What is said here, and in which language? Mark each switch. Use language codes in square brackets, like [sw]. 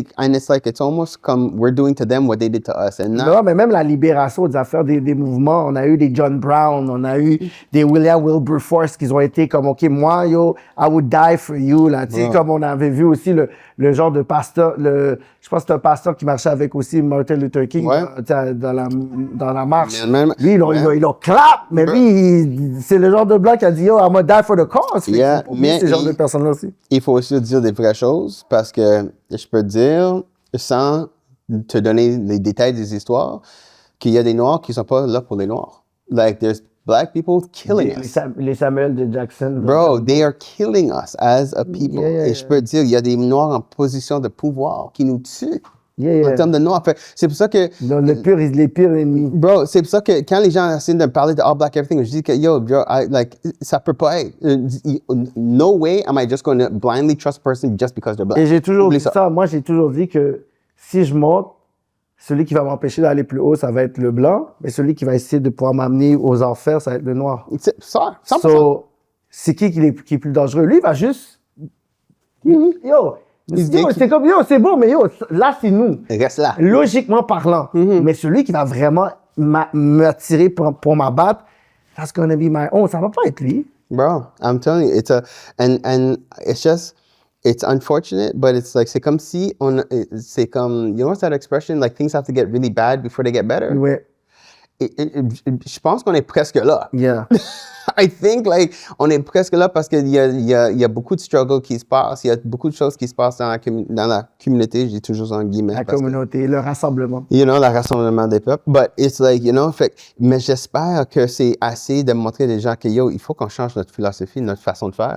[en] And it's almost comme we're doing to them what they did to us. [fr] Non, mais même la libération des affaires des mouvements, on a eu des John Brown, on a eu des William Wilberforce qui ont été comme, OK, moi, yo, [en] I would die for you, [fr] là. Tu sais, comme on avait vu aussi le genre de pasteur, je pense que c'est un pasteur qui marchait avec aussi Martin Luther King dans la marche. Lui, il a clap, mais lui, c'est le genre de blanc qui a dit, yo, [en] I'm gonna die for the cause. [fr] Mais ce genre de personnes-là aussi. Il faut aussi dire des vraies choses parce que je peux te dire, sans te donner les détails des histoires, qu'il y a des Noirs qui ne sont pas là pour les Noirs. [en] Like, there's black people killing us. [fr] Les Samuel de Jackson. [en] Bro, they are killing us as a people. [fr] Et je peux te dire, il y a des Noirs en position de pouvoir qui nous tuent. En termes de noirs. C'est pour ça que... les pires ennemis. Bro, c'est pour ça que quand les gens essaient de me parler de [en] all black everything, [fr] je dis que, yo, bro, ça peut pas être. [en] No way am I just going to blindly trust a person just because they're black. [fr] Et j'ai toujours dit ça. Moi, j'ai toujours dit que si je monte, celui qui va m'empêcher d'aller plus haut, ça va être le blanc. Mais celui qui va essayer de pouvoir m'amener aux enfers, ça va être le noir. Ça, 100%. So, c'est qui est plus dangereux? Lui, il va juste... Yo, c'est comme, c'est bon, mais là, c'est nous. Reste là. Logiquement parlant. Mais celui qui va vraiment me tirer pour m'abattre, [en] that's gonna be my own. [fr] Ça va pas être lui. [en] Bro, I'm telling you, and it's just, it's unfortunate, but it's like, [fr] c'est comme si c'est comme, [en] you know what's that expression? Like, things have to get really bad before they get better? [fr] Ouais. Je pense qu'on est presque là. [en] Yeah. I think, like, [fr] on est presque là parce qu'il y a beaucoup de struggles qui se passent. Il y a beaucoup de choses qui se passent dans la communauté. Je dis toujours en guillemets. La communauté, le rassemblement. You know, le rassemblement des peuples. [en] But it's like, you know, [fr] mais j'espère que c'est assez de montrer aux gens que, yo, il faut qu'on change notre philosophie, notre façon de faire.